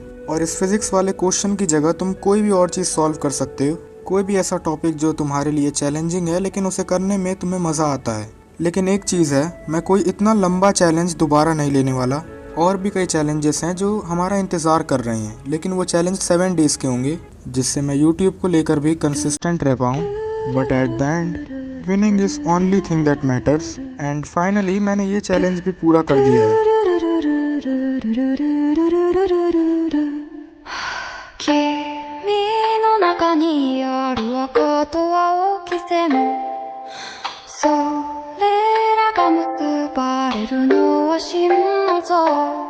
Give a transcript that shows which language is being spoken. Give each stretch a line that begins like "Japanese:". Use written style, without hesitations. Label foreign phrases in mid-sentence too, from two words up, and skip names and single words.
Hindi: और इस फिजिक्स वाले क्वेश्चन की जगह तुम कोई भी और चीज़ सॉल्व कर सकते हो, कोई भी ऐसा टॉपिक जो तुम्हारे लिए चैलेंजिंग है लेकिन उसे करने में तुम्हें मज़ा आता है। लेकिन एक चीज़ है, मैं कोई इतना लंबा चैलेंज दोबारा नहीं लेने वाला। और भी कई चैलेंजेस हैं जो हमारा इंतज़ार कर रहे हैं, लेकिन वो चैलेंज 7 डेज़ के होंगे, जिससे मैं यूट्यूब को लेकर भी कंसिस्टेंट रह पाऊँ।
English: But at the end winning is only thing that matters.
Hindi: एंड फाइनली मैंने ये चैलेंज भी पूरा कर दिया है।
Japanese: 君の中にある赤と青き線、それらが結ばれるのは心臓